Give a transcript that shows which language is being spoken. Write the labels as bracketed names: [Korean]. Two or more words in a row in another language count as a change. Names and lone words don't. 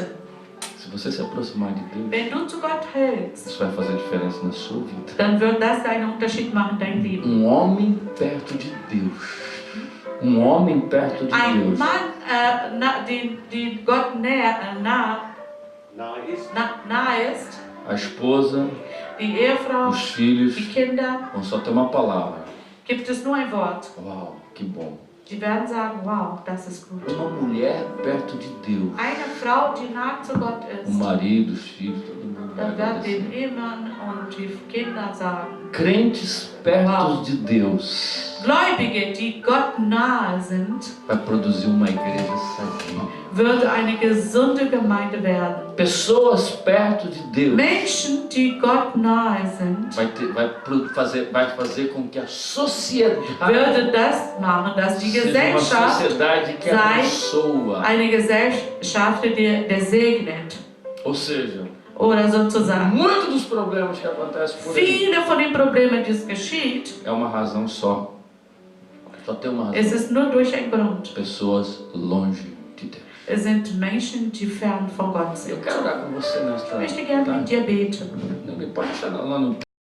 [Portuguese] Se você se aproximar de Deus, [German] Wenn du zu Gott hältst, [Portuguese] isso vai fazer diferença na sua vida. [German] dann wird das einen Unterschied machen in deinem Leben. [Portuguese] Homem perto de Deus. Homem perto de [German] Ein [Portuguese] Deus. [German] Mann, den Gott nahe ist, [Portuguese] A esposa, [German] die Ehefrau, [Portuguese] os filhos, [German] die Kinder, [Portuguese] vão só ter uma palavra. [German] gibt es nur ein Wort. [Portuguese] Uau, que bom. [German] Die werden sagen, wow, das ist gut. [Portuguese] Uma mulher perto de Deus. [German] Eine Frau, die nah zu Gott [Portuguese] O [German] ist, [Portuguese] marido, os filhos, todo mundo vai [German] dann werden [Portuguese] agradecer. [German] den Ehemann und die Kinder sagen. [Portuguese] Crentes perto [German] Uau. [Portuguese] de Deus [German] Gläubige, die Gott nahe sind, [Portuguese] vai produzir uma igreja sadia. [German] würde eine gesunde Gemeinde werden. [Portuguese] Pessoas perto de Deus [German] Menschen, die Gott nahe sind, [Portuguese] vai fazer com que a sociedade [German] würde das machen, dass die [Portuguese] seja uma [German] Gesellschaft [Portuguese] sociedade que [German] sei [Portuguese] abençoa. [German] eine Gesellschaft, der segnet. [Portuguese] Ou seja, [German] Oder sozusagen. [Portuguese] muitos dos problemas que acontecem por aí [German] Viele von den Problemen, die es geschieht, [Portuguese] é uma razão só. Só tem uma razão. [German] es ist nur durch einen Grund. [Portuguese] Pessoas longe de Deus. [German] sind Menschen, die fern von Gott [Portuguese] Eu [German] sind. [Portuguese] quero orar com você nesta [German] Ich möchte gerne mit [Portuguese] tarde. [German] dir beten. [Portuguese] Não me pode deixar lá no